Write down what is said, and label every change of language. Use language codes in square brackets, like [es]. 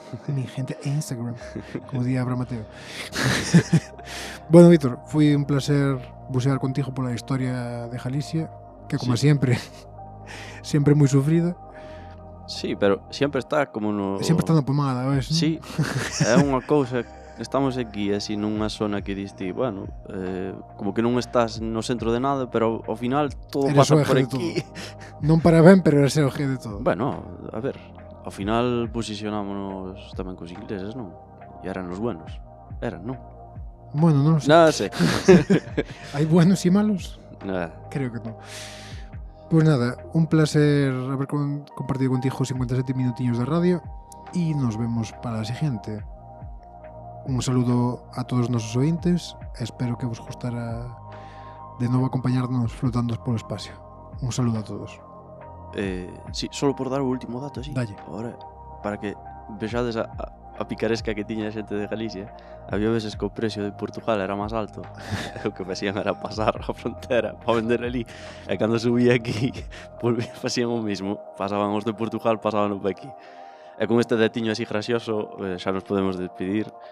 [es] Mi gente Instagram, [gl] como día [es] Abraham Mateo. [gl] Bueno, Víctor, foi un placer bucear contigo pola historia de Galicia, que como sempre moi sufrida. Sí, pero sempre está como no... Sempre está na pomada, ves? Sí, é unha cousa. Estamos aquí así nunha zona que diste, bueno, como que non estás no centro de nada, pero ao final todo Eres pasa o eje por de aquí. Non para ben, pero eres o eje de todo. Bueno, a ver, ao final posicionámonos tamén cos ingleses, non? E eran os buenos. Eran, non? Bueno, non sei. Nada sei. Hai buenos e malos? Nada. Creo que non. [es] Pues nada, un placer haber compartido contigo 57 minutiños de radio y nos vemos para la siguiente. Un saludo a todos nuestros ointes. [gl] Espero que os gustara de novo acompañarnos flotando polo espacio. Un saludo a todos. Sí, solo por dar o último dato así. Dalle. Ahora, para que vexades a picaresca que tiña a xente de Galicia, había veces que o precio de Portugal era máis alto. O que facían era pasar a frontera para vender ali. E cando subía aquí, facían o mismo. Pasaban os de Portugal, pasaban os de aquí. E con este detiño así gracioso, xa nos podemos despedir.